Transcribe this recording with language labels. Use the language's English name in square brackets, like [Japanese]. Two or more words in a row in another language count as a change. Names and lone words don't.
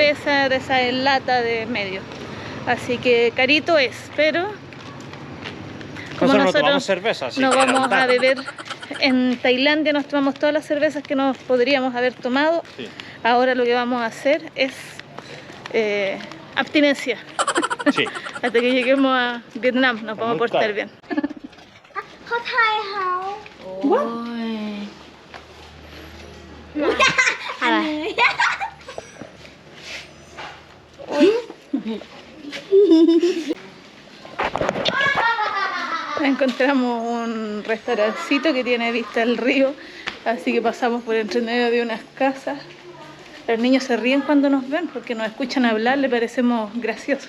[Spanish] cerveza de esa en lata de medio. Así que carito es, pero como Nosotros no tomamos cerveza, así no que vamos era a beber en Tailandia, nos tomamos todas las cervezas que nos podríamos haber tomado. Sí. Ahora lo que vamos a hacer es abstinencia. Sí. Hasta que lleguemos a Vietnam nos vamos a muy portar caro. bien. [Thai] เขาไทยเขา [Spanish] อะไร Encontramos un restaurancito que tiene vista al río, así que pasamos por entre medio de unas casas. Los niños se ríen cuando nos ven porque nos escuchan hablar, le parecemos graciosos.